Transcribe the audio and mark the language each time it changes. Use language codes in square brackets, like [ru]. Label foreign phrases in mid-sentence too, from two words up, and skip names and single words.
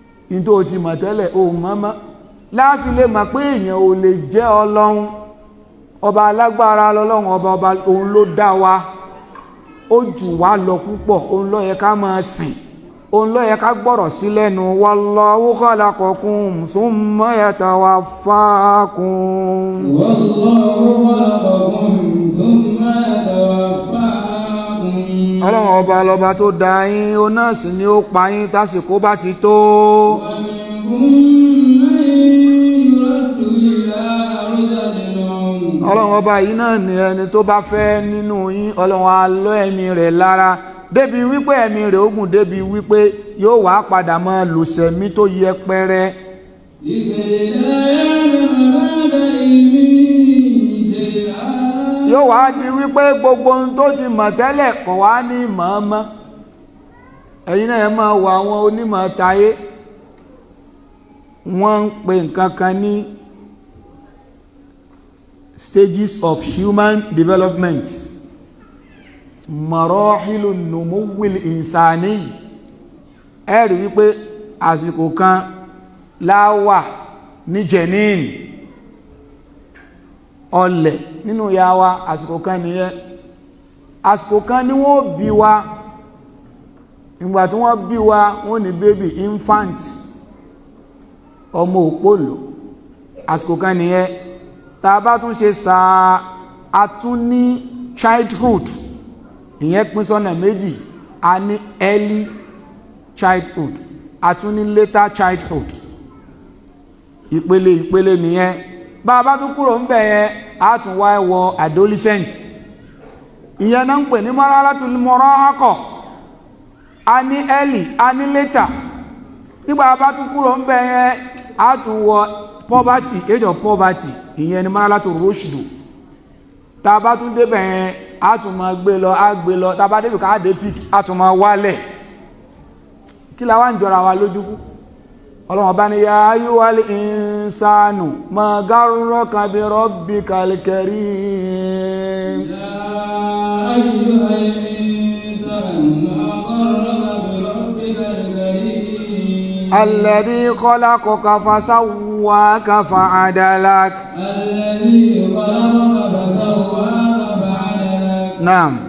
[yo] In tó o ti mọ̀ tẹ́lẹ̀, o mọ̀ mọ́. Láàfi lè mọ̀ pé èèyàn ò lè jẹ́ Ọlọ́run. Ọba alágbára lọ́lọ́run, ọba, ọba, òun ló dá wa. Ó jù wá lọ púpọ̀, òun ló yẹ ká máa sìn. Òun ló yẹ ká gbọ́rọ̀ sí lẹ́nu. [ar] "والله خلقكم ثم يتوفاكم." "والله خلقكم ثم يتوفاكم." [yo] Ọlọ́run ọba lọba tó dá yín, ó náà sì ni ó pa yín tásìkò bá ti tó. [ar] "ومنكم من يرد إلى أرذل العمر." [yo] Ọlọ́run ọba yìí náà ni ẹni tó bá fẹ́ nínú yín, Ọlọ́run á lọ ẹ̀mí rẹ̀ lára, débi wípé ẹ̀mí rẹ̀ ó gùn débi wípé yóò wá padà máa lùsẹ̀mí tó yẹpẹrẹ. [ar] لكي لا يعلم بعد علم شيئا. [yo] Yóò wá di wípé gbogbo ohun tó ti mọ̀ tẹ́lẹ̀ kò wá ní mọ̀ ọ́n mọ́. Ẹ̀yin náà ẹ máa wo àwọn onímọ̀ tayé. Wọ́n ń pe nǹkan kan ní [en] stages of human development. [ar] مراحل نمو الإنسان. [yo] Ẹ rí wípé àsìkò kan la wà ní Jenin. Ọlẹ̀ nínú ìyá wa, àsìkò kan nìyẹn. Àsìkò kan ni wọ́n bí wa. Ìgbà tí wọ́n bí wa, wọ́n ní [en] baby, infant, [yo] ọmọ òpólò. Àsìkò kan nìyẹn. Tá a bá tún ṣe sàá, a tún ní childhood. Ìyẹn pín sọ́nà méjì. A ní [en] early childhood, [yo] a tún ní [en] later childhood. [yo] Ìpele, ìpele nìyẹn. Bá a bá tún kúrò ńbẹ̀ yẹn, a tún wá wọ adolescent. Ìyẹn náà ń pè ní [ar] مرحلة المراهقة. [yo] A ní early, a ní later. Nígbà a bá tún kúrò ńbẹ̀ yẹn, a tún wọ [en] poverty, age of poverty. [yo] Ìyẹn ni [ar] مرحلة الرشد. [yo] Tá a bá tún débẹ̀ yẹn, a tún máa gbé lọ, a gbé lọ. Tá a bá débì kan, a dé peak, a tún máa wálẹ̀. Kí la wá ń jọra wa lójú fún? Ọlọ́run Ọba ní, [ar] "يا أيها الإنسان، ما غرك بربك الكريم." يا أيها الإنسان، ما غرك بربك الكريم. الذي خلقك فسواك فعدلك. الذي خلقك فسواك فعدلك. Naam.